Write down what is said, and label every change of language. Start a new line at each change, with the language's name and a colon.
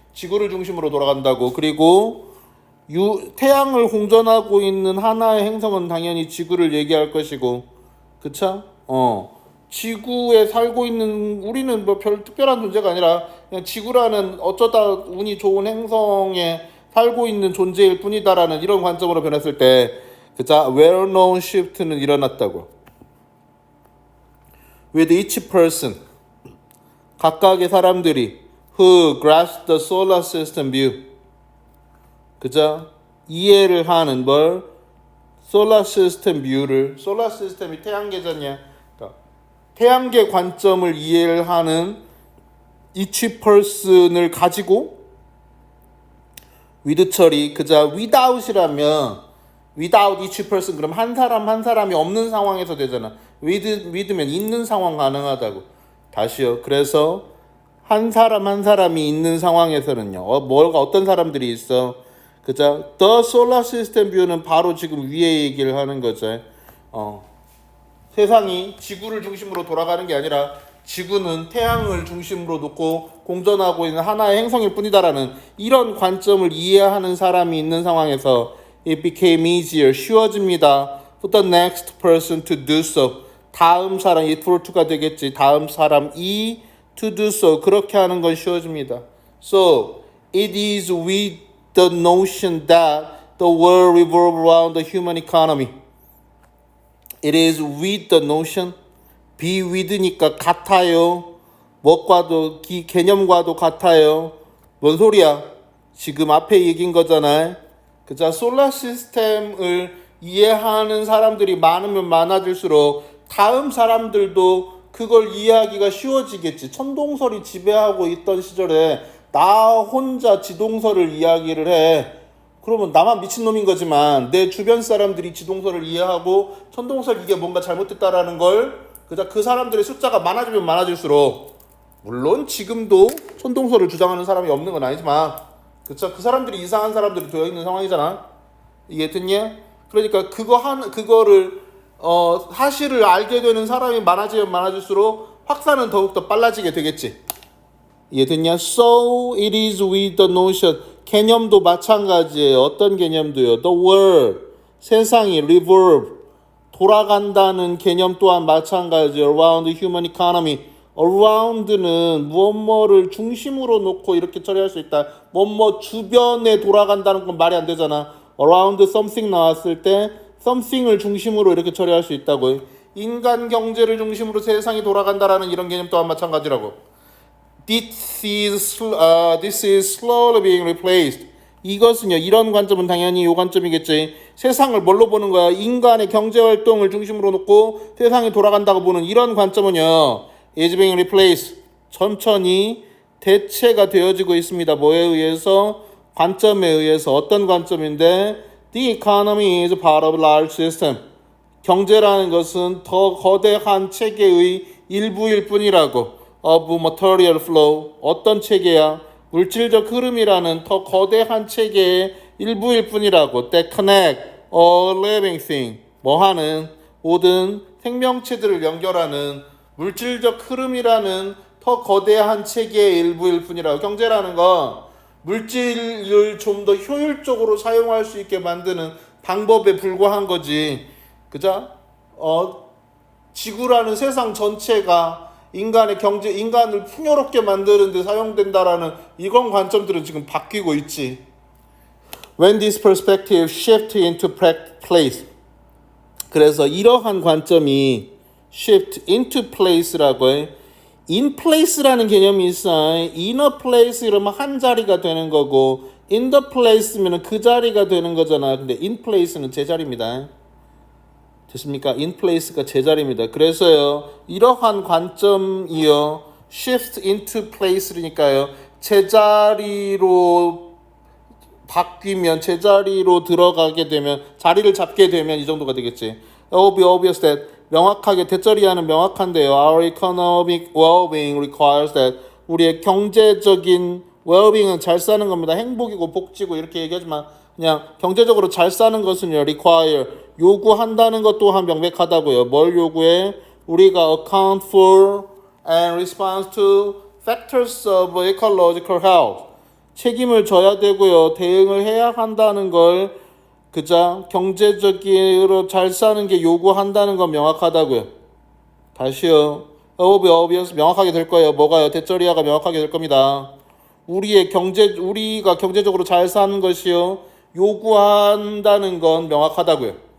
Korean: 지구를 중심으로 돌아간다고. 그리고 태양을 공전하고 있는 하나의 행성은 당연히 지구를 얘기할 것이고, 그쵸? 지구에 살고 있는 우리는 뭐 별 특별한 존재가 아니라 그냥 지구라는 어쩌다 운이 좋은 행성에 살고 있는 존재일 뿐이다라는 이런 관점으로 변했을 때, 그자
English: well-known shift
Korean: 는 일어났다고.
English: With each person,
Korean: 각각의 사람들이
English: who grasped the solar system view,
Korean: 그자 이해를 하는 뭘
English: solar system view를, solar system이 태양계잖냐.
Korean: 태양계 관점을 이해를 하는
English: each person
Korean: 을 가지고 with 처리 그자 without이라면
English: without each person
Korean: 그럼 한 사람 한 사람이 없는 상황에서 되잖아. with면 있는 상황 가능하다고. 다시요. 그래서 한 사람 한 사람이 있는 상황에서는요. 뭐가 어떤 사람들이 있어? 그자
English: the solar system view
Korean: 는 바로 지금 위에 얘기를 하는 거죠. 세상이 지구를 중심으로 돌아가는 게 아니라 지구는 태양을 중심으로 놓고 공전하고 있는 하나의 행성일 뿐이다라는 이런 관점을 이해하는 사람이 있는 상황에서
English: it became easier,
Korean: 쉬워집니다.
English: for the next person to do so.
Korean: 다음 사람,
English: it for to
Korean: 가 되겠지. 다음 사람이
English: to do so.
Korean: 그렇게 하는 건 쉬워집니다.
English: So, it is with the notion that the world revolves around the human economy. It is with the notion, be with니까
Korean: 같아요. 뭐과도 개념과도 같아요. 뭔 소리야? 지금 앞에 얘기인 거잖아요. 그자 솔라 시스템을 이해하는 사람들이 많으면 많아질수록 다음 사람들도 그걸 이해하기가 쉬워지겠지. 천동설이 지배하고 있던 시절에 나 혼자 지동설을 이야기를 해. 그러면 나만 미친놈인 거지만 내 주변 사람들이 지동설을 이해하고 천동설 이게 뭔가 잘못됐다라는 걸 그자 그 사람들의 숫자가 많아지면 많아질수록 물론 지금도 천동설을 주장하는 사람이 없는 건 아니지만 그쵸? 그 사람들이 이상한 사람들이 되어 있는 상황이잖아. 이해됐냐? 그러니까 그거를 사실을 알게 되는 사람이 많아지면 많아질수록 확산은 더욱더 빨라지게 되겠지. 이해됐냐?
English: So it is with the notion.
Korean: 개념도 마찬가지예요. 어떤 개념도요?
English: The world,
Korean: 세상이
English: revolve,
Korean: 돌아간다는 개념 또한 마찬가지예요.
English: Around the human economy,
Korean: around는 무엇뭐를 중심으로 놓고 이렇게 처리할 수 있다. 뭐뭐 주변에 돌아간다는 건 말이 안 되잖아.
English: around something
Korean: 나왔을 때 something을 중심으로 이렇게 처리할 수 있다고. 인간 경제를 중심으로 세상이 돌아간다라는 이런 개념 또한 마찬가지라고.
English: This is slowly being replaced.
Korean: 이것은요, 이런 관점은 당연히 이 관점이겠지. 세상을 뭘로 보는 거야? 인간의 경제 활동을 중심으로 놓고 세상이 돌아간다고 보는 이런 관점은요,
English: is being replaced.
Korean: 천천히 대체가 되어지고 있습니다. 뭐에 의해서? 관점에 의해서. 어떤 관점인데?
English: The economy is part of a large system.
Korean: 경제라는 것은 더 거대한 체계의 일부일 뿐이라고.
English: of material flow.
Korean: 어떤 체계야? 물질적 흐름이라는 더 거대한 체계의 일부일 뿐이라고.
English: That connect all living thing.
Korean: 뭐하는? 모든 생명체들을 연결하는 물질적 흐름이라는 더 거대한 체계의 일부일 뿐이라고. 경제라는 건 물질을 좀 더 효율적으로 사용할 수 있게 만드는 방법에 불과한 거지. 그죠? 지구라는 세상 전체가 인간의 경제, 인간을 풍요롭게 만드는 데 사용된다라는 이런 관점들은 지금 바뀌고 있지.
English: When this perspective shift into place.
Korean: 그래서 이러한 관점이
English: shift into place라고 해.
Korean: in place라는 개념이 있어.
English: in a place
Korean: 이러면 한 자리가 되는 거고
English: in the place
Korean: 면 그 자리가 되는 거잖아. 근데 in place는 제자리입니다. 됐습니까? in place가 제자리입니다. 그래서요, 이러한 관점이요,
English: shift into place
Korean: 니까요, 제자리로 바뀌면, 제자리로 들어가게 되면, 자리를 잡게 되면 이 정도가 되겠지.
English: It will be obvious that
Korean: 명확하게 대처리하는 명확한데요.
English: Our economic well-being requires that
Korean: 우리의 경제적인
English: well-being은 잘 사는 겁니다.
Korean: 행복이고 복지고 이렇게 얘기하지만 그냥 경제적으로 잘 사는 것은요, require 요구한다는 것 또한 명백하다고요. 뭘 요구해?
English: 우리가 account for and respond to factors of ecological health.
Korean: 책임을 져야 되고요. 대응을 해야 한다는 걸 그자 경제적으로 잘 사는 게 요구한다는 건 명확하다고요. 다시요. obvious 명확하게 될 거예요. 뭐가요? 대처리아가 명확하게 될 겁니다. 우리가 경제적으로 잘 사는 것이요, 요구한다는 건 명확하다고요.